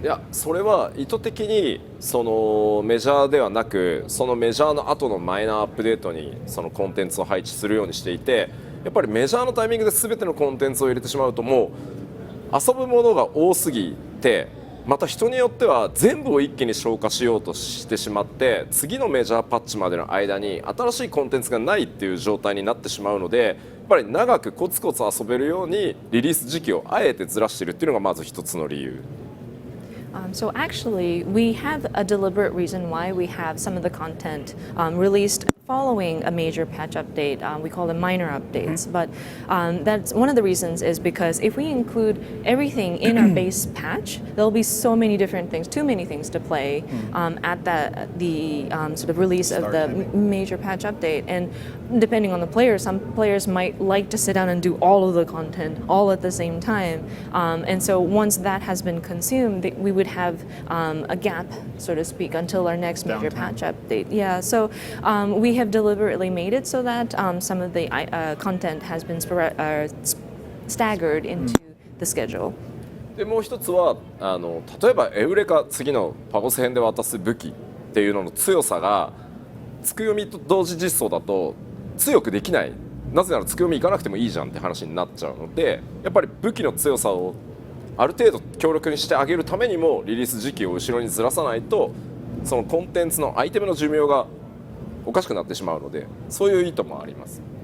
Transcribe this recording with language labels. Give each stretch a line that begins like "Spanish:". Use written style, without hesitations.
Japanese: いや、それは意図的にそのメジャーではなく、そのメジャーの後のマイナーアップデートにそのコンテンツを配置するようにしていて、やっぱりメジャーのタイミングで全てのコンテンツを入れてしまうともう遊ぶものが多すぎて。また人によっては全部を一気に消化しようとしてしまって次のメジャーパッチまでの間に新しいコンテンツがないっていう状態になってしまうので、やっぱり長くコツコツ遊べるようにリリース時期をあえてずらしているっていうのがまず一つの理由。
English: So actually, we have a deliberate reason why we have some of the content released following a major patch update. We call them minor updates, but that's one of the reasons is because if we include everything in our base patch, there'll be so many different things, too many things to play at the sort of release of the major patch update. And depending on the player, some players might like to sit down and do all of the content all at the same time. And so once that has been consumed, we would have a gap, so to speak, until our next major patch update. Yeah, so we have deliberately made it so that some of the content has been staggered into the schedule.
Japanese: でもう一つは例えばエウレカ次のパゴス編で渡す武器っていうのの強さがつくよみと同時実装だと強くできない、なぜならつくよみ行かなくてもいいじゃんって話になっちゃうので、やっぱり武器の強さをある程度強力にしてあげるためにもリリース時期を後ろにずらさないとそのコンテンツのアイテムの寿命がおかしくなってしまうので、そういう意図もあります。